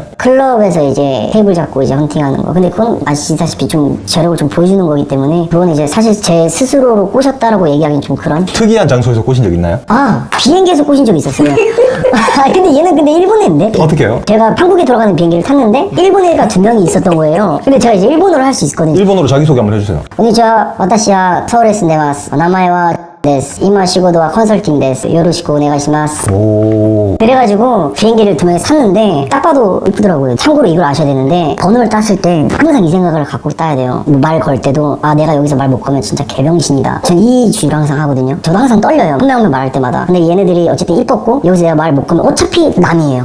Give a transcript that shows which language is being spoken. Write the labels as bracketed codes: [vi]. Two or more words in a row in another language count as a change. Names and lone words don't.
[ko] 클럽에서 이제 테이블 잡고 이제 헌팅하는 거. 근데 그건 아시다시피 좀 저력을 좀 보여주는 거기 때문에 그건 이제 사실 제 스스로로 꼬셨다라고 얘기하기는 좀 그런. 특이한 장소에서 꼬신 적 있나요? 아, 비행기에서 꼬신 적 있었어요. 아, 근데 얘는 일본 애인데? 어떻게 해요? 제가 한국에 돌아가는 비행기를 탔는데 일본 애가 2명이 있었던 거예요. 근데 제가 이제 일본어로 할 수 있거든요. 일본어로 자기소개 한번 해주세요. [ja] konnichiwa,私は서울에住んでます. 名前はです. 今仕事は 컨설팅です. よろしくお願いします. [ko] 오. 그래가지고 비행기를 2명이 탔는데 딱 봐도 이쁘더라고요. 참고로 이걸 아셔야 되는데 번호를 땄을 때 항상 이 생각을 갖고 따야 돼요. 뭐 말 걸 때도 아 내가 여기서 말 못 걸면 진짜 개병신이다. 전 이 주의를 항상 하거든요. 저도 항상 떨려요. 한 명 말할 때마다. 근데 얘네들이 어쨌든 이뻤고 여기서 내가 말 못 걸면 어차피 남이에요.